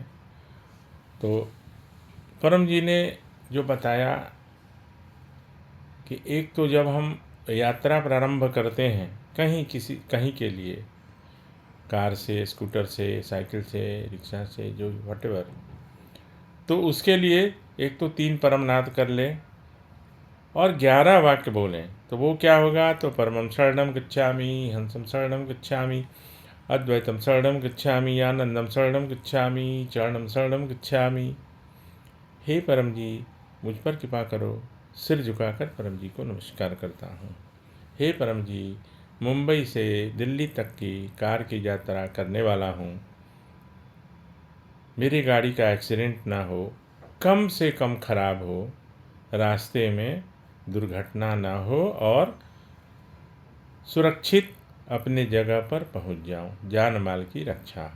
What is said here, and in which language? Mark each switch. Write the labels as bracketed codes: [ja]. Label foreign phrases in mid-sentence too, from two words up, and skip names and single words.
[hi] तो परम जी ने जो बताया कि एक तो जब हम यात्रा प्रारंभ करते हैं कहीं के लिए, कार से, स्कूटर से, साइकिल से, रिक्शा से, जो व्हाटएवर, तो उसके लिए एक तो 3 परमनाद कर ले और 11 वाक्य बोलें। तो वो क्या होगा? [sa] तो परमं शरणं गच्छामि, हंसं शरणं गच्छामि, अद्वैतम शरणं गच्छामि, आनंदम शरणं गच्छामि, चरणं शरणं गच्छामि। [hi] हे परम जी, मुझ पर कृपा करो। सिर झुकाकर परम जी को नमस्कार करता हूँ। हे परम जी, मुंबई से दिल्ली तक की कार की यात्रा करने वाला हूँ। मेरी गाड़ी का एक्सीडेंट ना हो, कम से कम खराब हो, रास्ते में दुर्घटना ना हो और सुरक्षित अपने जगह पर पहुंच जाऊं, जान माल की रक्षा हो।